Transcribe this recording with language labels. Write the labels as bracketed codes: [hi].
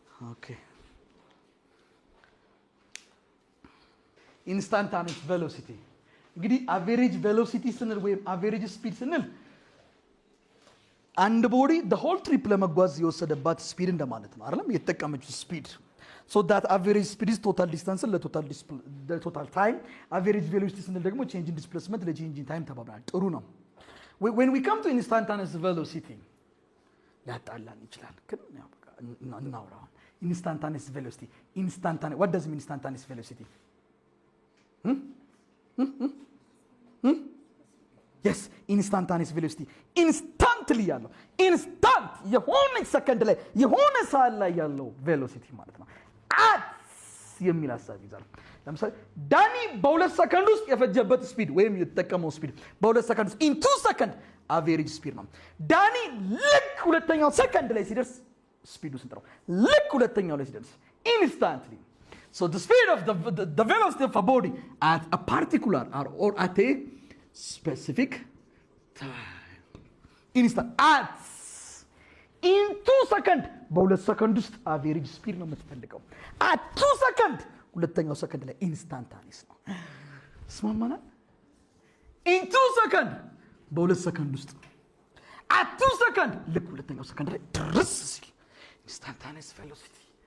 [am] ኦኬ ኢንስታንታኒየስ ቬሎሲቲ እንግዲህ አቨሬጅ ቬሎሲቲ ስንል ወይም አቨሬጅ ስፒድ ስንል አንድ ቦዲ [en] the whole trip [am] ለመጓዝ የወሰደባት ስፒድ እንደማለት ነው አይደለም? [en] የተጠቀመችው ስፒድ so that average speed is total distance ለቶታል ታይም average velocity ስንል ደግሞ change in displacement ለchange in time [am] ተባብራል። ጥሩ ነው። [en] when we come to instantaneous velocity [am] ሊያጣላን ይችላል ግን ያው በቃ እናውራው። [en] instantaneous velocity what does mean instantaneous velocity? [am] yes instantaneous velocity instantly ያለው instant የሆነ ሰከንድ ላይ የሆነ ሰዓት ላይ ያለው ቬሎሲቲ ማለት ነው። at የሚል ሐሳብ ይዛል። ለምሳሌ ዳኒ በ2 ሰከንድ ውስጥ የፈጀበት ስፒድ ወይም የተጠቀመው ስፒድ በ2 ሰከንድ ውስጥ in 2 ሰከንድ አቨሬጅ ስፒድ ነው። ዳኒ ልክ ሁለተኛው ሰከንድ ላይ ሲደርስ ስፒዱ ስንት ነው? ልክ ሁለተኛው ላይ ሲደርስ instantly. [en] So the speed of the velocity of a body at a particular or at a specific time. [am] Instant at in 2 seconds በ2 ሰከንድ ውስጥ አቨሬጅ ስፒድ ነው የምትፈልገው። at 2 seconds ሁለተኛው ሰከንድ ላይ ኢንስታንታኒየስ ነው። ስማማናል? in 2 seconds በ2 ሰከንድ ውስጥ at 2 seconds ልክ ሁለተኛው ሰከንድ ላይ ድረስ ሲል instantaneous velocity.